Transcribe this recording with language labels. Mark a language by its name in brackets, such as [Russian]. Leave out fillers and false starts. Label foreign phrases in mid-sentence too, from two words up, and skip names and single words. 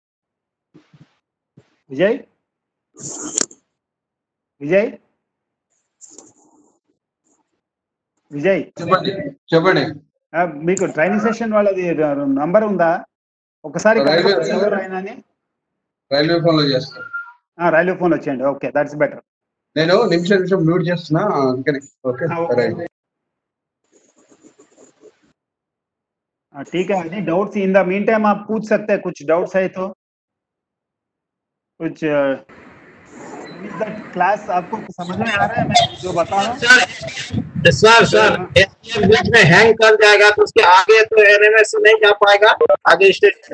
[Telugu] విజయ్ విజయ్ విజయ్ చెప్పండి. మీకు ట్రైనింగ్ సెషన్ వాళ్ళది నంబర్ ఉందా? ఒకసారి రైల్వే ఫోన్ లో చేస్తాను. రైల్వే ఫోన్ వచ్చేయండి. [English] okay, that's better. [Telugu] నేను నిమిషం మ్యూట్ చేస్తున్నా. ఓకే [Hindi] ठीक है। [English] any doubts in the mean time [Hindi] आप पूछ सकते हैं, कुछ डाउट्स है तो कुछ क्लास आपको समझ में आ रहा है मैं जो बता रहा हूँ? सर बीच में हैंग कर जाएगा तो उसके आगे तो एनएमएस नहीं जा पाएगा आगे स्टेशन।